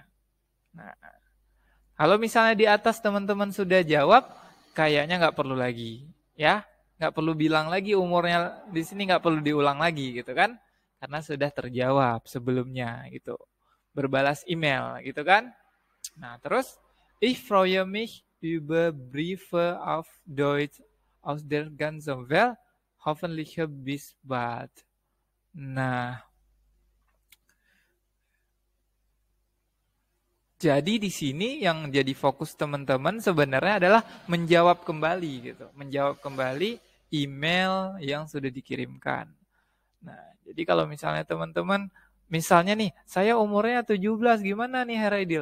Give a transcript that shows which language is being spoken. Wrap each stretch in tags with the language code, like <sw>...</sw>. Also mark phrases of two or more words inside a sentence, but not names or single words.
<id>Nah, kalau misalnya di atas teman-teman sudah jawab, kayaknya nggak perlu lagi, ya, nggak perlu bilang lagi umurnya di sini, nggak perlu diulang lagi, gitu kan? Karena sudah terjawab sebelumnya, gitu. Berbalas email, gitu kan? Nah, terus,</id> <de>ich freue mich über Briefe auf Deutsch aus der ganzen Welt, hoffentlich bis bald.</de> <id>Nah, jadi di sini yang jadi fokus teman-teman sebenarnya adalah menjawab kembali gitu. Menjawab kembali email yang sudah dikirimkan. Nah, jadi kalau misalnya teman-teman, misalnya nih, saya umurnya 17, gimana nih Herr Aidil?</id>